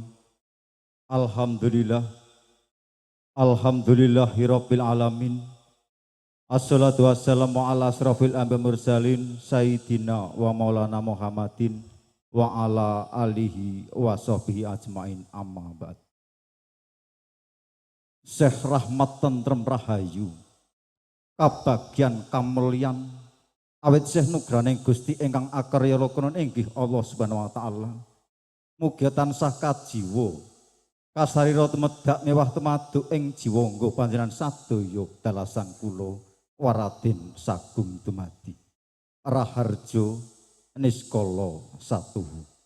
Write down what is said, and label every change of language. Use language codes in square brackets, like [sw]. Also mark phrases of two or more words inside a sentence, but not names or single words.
[ar] Alhamdulillah. الحمد لله رب العالمين. الصلاة والسلام على أشرف الأنبياء والمرسلين سيدنا ومولانا محمد وعلى آله وصحبه أجمعين أما بعد. [jv] Syekh Rahmat Tentrem Rahayu kabagyan kamulyan awit Syekh nugraning Gusti ingkang akarya lokonon inggih Allah [ar] سبحانه وتعالى. [jv] Mugi tansah kajiwa kasarira tumedak mewah tumaduk ing jiwa nggo panjenengan sadaya dalasan kula waraden sagung dumadi raharjo niskala satuhu.